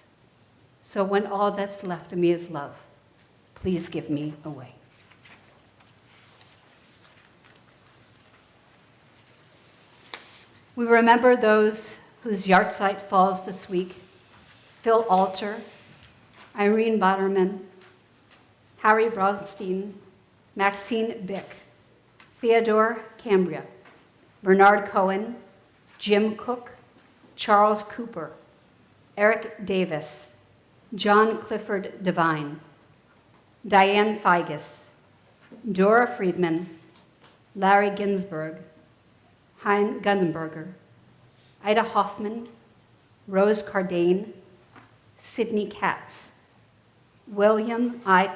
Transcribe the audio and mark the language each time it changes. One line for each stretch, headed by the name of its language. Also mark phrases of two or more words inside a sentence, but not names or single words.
English: So when all that's left of me is love, please give me away. We remember those whose yahrzeit falls this week: Phil Alter, Irene Botterman, Harry Braunstein, Maxine Bick, Theodore Cambria, Bernard Cohen, Jim Cook, Charles Cooper, Eric Davis, John Clifford Devine, Diane Figus, Dora Friedman, Larry Ginsberg, Hein Gunzenberger, Ida Hoffman, Rose Cardane, Sidney Katz, William I.